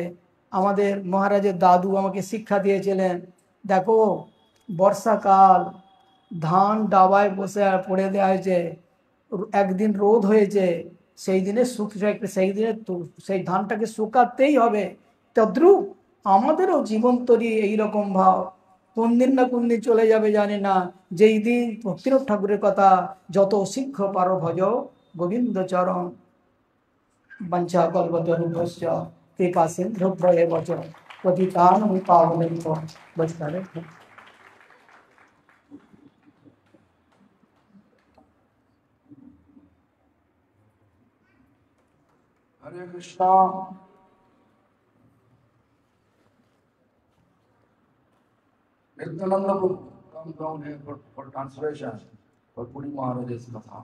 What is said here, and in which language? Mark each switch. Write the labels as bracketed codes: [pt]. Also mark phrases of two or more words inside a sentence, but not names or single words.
[bn] আমাদের মহারাজের দাদু আমাকে শিক্ষা দিয়েছিলেন, দেখো বর্ষাকাল, ধান ডাবায় বসে পড়ে দেওয়া হয়েছে, একদিন রোদ হয়েছে, সেই দিনে সেই ধানটাকে শুকাতেই হবে। তদ্রূপ আমাদেরও জীবন তরি এইরকম ভাব, কোন দিন না কোন দিন চলে যাবে জানি না, যেই দিন ভক্তিনাথ ঠাকুরের কথা, যত শীঘ্র পারো ভজ গোবিন্দ চরণ, [sa] বঞ্চা কল্পতরুভ্যশ্চ কৃপা সিন্ধুভ্যেব চ পতিতানাং পাবনেভ্যো বৈষ্ণবেভ্যো। [en] Hare Krishna. Nityananda will come down here for translation for Puri Maharaj's Katha.